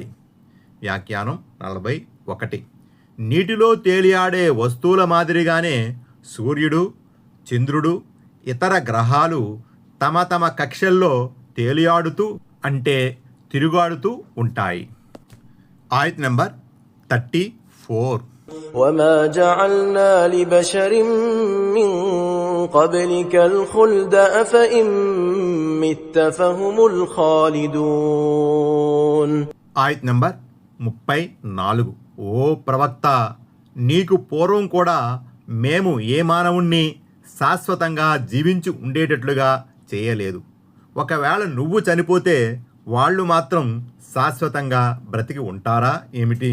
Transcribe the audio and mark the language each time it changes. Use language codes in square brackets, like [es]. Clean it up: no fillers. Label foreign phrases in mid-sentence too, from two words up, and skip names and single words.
[te] వ్యాఖ్యానం 41. నీటిలో తేలియాడే వస్తువుల మాదిరిగానే సూర్యుడు, చంద్రుడు, ఇతర గ్రహాలు తమ తమ కక్షల్లో తేలియాడుతూ అంటే తిరుగాడుతూ ఉంటాయి. ఆయత్ నంబర్ 34. [ar] وما جعلنا لبشر من قبلك الخلد أفإن مت فهم الخالدون. [te] ఆయత్ నంబర్ 34. ఓ ప్రవక్త, నీకు పూర్వం కూడా మేము ఏ మానవుణ్ణి శాశ్వతంగా జీవించి ఉండేటట్లుగా చేయలేదు. ఒకవేళ నువ్వు చనిపోతే వాళ్ళు మాత్రం శాశ్వతంగా బ్రతికి ఉంటారా ఏమిటి?